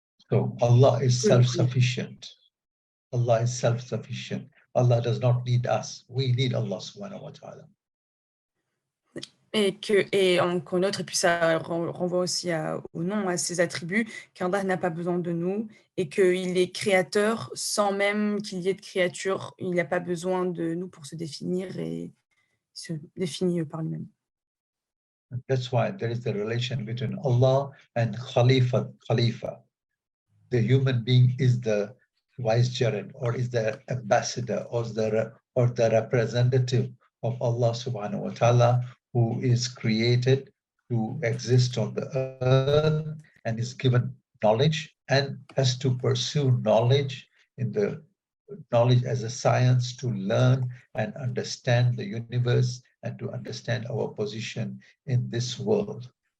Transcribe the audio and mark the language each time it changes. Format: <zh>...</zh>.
<en>So Allah is self-sufficient. Allah is self-sufficient. Allah does not need us. We need Allah subhanahu wa ta'ala.</en> <fr>Et en connaître, et puis ça renvoie aussi au nom, à ses attributs, qu'Allah n'a pas besoin de nous, et qu'il est créateur sans même qu'il y ait de créature. Il n'a pas besoin de nous pour se définir, et se définit par lui-même.</fr> <en>That's why there is the relation between Allah and Khalifa. The human being is the vicegerent, or is the ambassador, or the representative of Allah subhanahu wa ta'ala, who is created to exist on the earth and is given knowledge and has to pursue knowledge as a science, to learn and understand the universe and to understand our position in this world.</en>